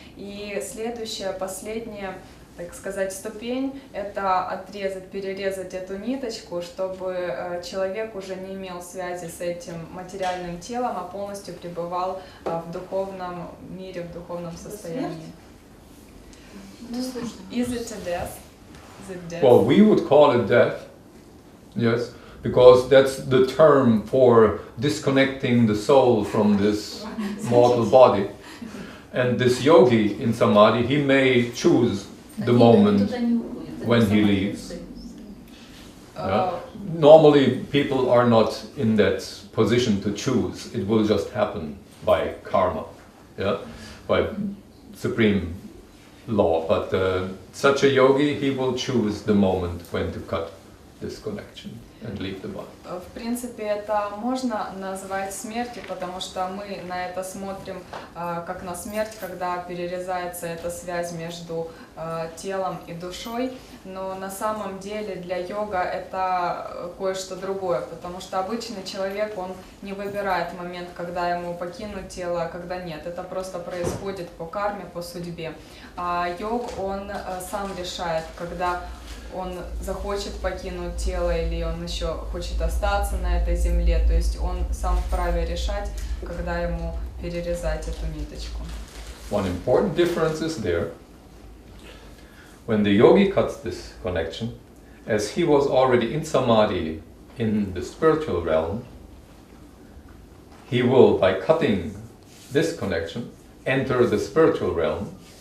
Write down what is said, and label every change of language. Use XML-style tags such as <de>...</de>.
<ru>И следующая, последняя, так сказать, ступень — это отрезать, перерезать эту ниточку, чтобы человек уже не имел связи с этим материальным телом, а полностью пребывал в духовном мире, в духовном состоянии.</ru> <en>Is it a death? Is it death? Well, we would call it death, yes, because that's the term for disconnecting the soul from this mortal body. And this yogi in Samadhi, he may choose the moment when he leaves. Normally people are not in that position to choose. It will just happen by karma, by supreme law. But such a yogi, he will choose the moment when to cut this connection and leave the body.</en> <ru>В принципе, это можно назвать смертью, потому что мы на это смотрим как на смерть, когда перерезается эта связь между телом и душой. Но на самом деле для йога это кое-что другое, потому что обычный человек, он не выбирает момент, когда ему покинуть тело, а когда нет. Это просто происходит по карме, по судьбе. А йог, он сам решает, когда он захочет покинуть тело или он еще хочет остаться на этой земле. То есть он сам вправе решать, когда ему перерезать эту ниточку.</ru> <en>One important difference is there. When the yogi cuts this connection, as he was already in samadhi in the spiritual realm, he will, by cutting this connection, enter the spiritual realm.</en>